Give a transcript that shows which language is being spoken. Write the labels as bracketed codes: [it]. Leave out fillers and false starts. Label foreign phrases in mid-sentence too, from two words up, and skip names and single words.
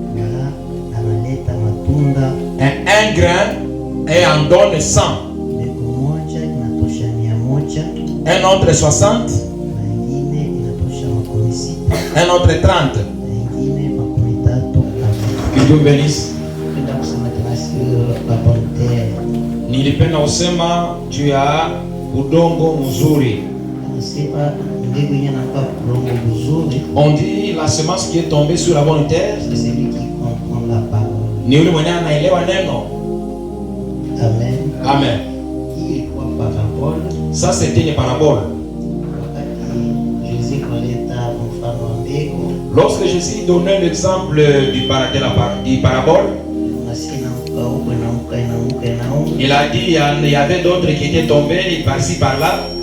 [fr] Un grain et en donne 100. Un autre 60. Un autre 30. Que Dieu bénisse. [sw] Nilipenda kusema juu ya udongo mzuri. [fr] On dit la semence qui est tombée sur la bonne terre. [sw] Ni yule mwenye anaelewa neno. Amen. [fr] Amen. Ça c'était une parabole. Lorsque Jésus donnait l'exemple du parabole, il a dit il y avait d'autres qui étaient tombés par-ci par-là.